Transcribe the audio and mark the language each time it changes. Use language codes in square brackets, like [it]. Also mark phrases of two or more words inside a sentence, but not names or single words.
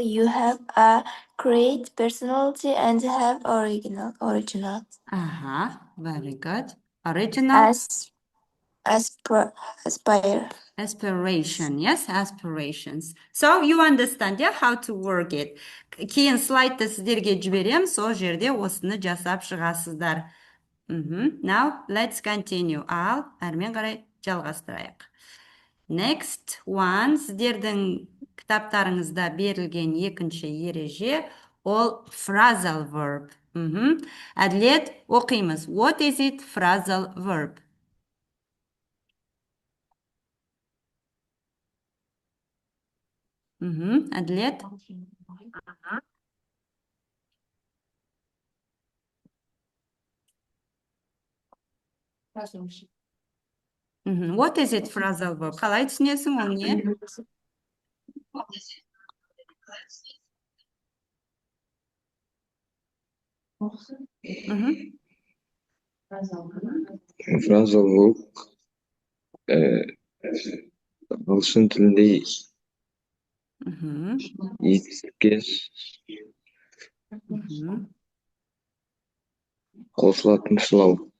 [en] You have a great personality and have original. Very good. Original. Aspire. Aspiration, yes, aspirations. So you understand, yeah, how to work it. [kk] Кейін слайдты сіздерге жіберем, сол жерде осыны жасап шығасыздар. [en] Now, let's continue. [kk] Ал, әрмен қарай жалғастырайық. [en] Next one, [kk] сіздердің кітаптарыңызда берілген екінші ереже, ол [en] phrasal verb. [kk] Әділет, оқимыз. [en] What is it, phrasal verb? [kk] Әділет? [en] What is it, phrasal verb? [kk] Қалай түсінесің, ол не? [en] Phrasal verb [kk] ағылшын тілінде етістікке қосылатын сылау.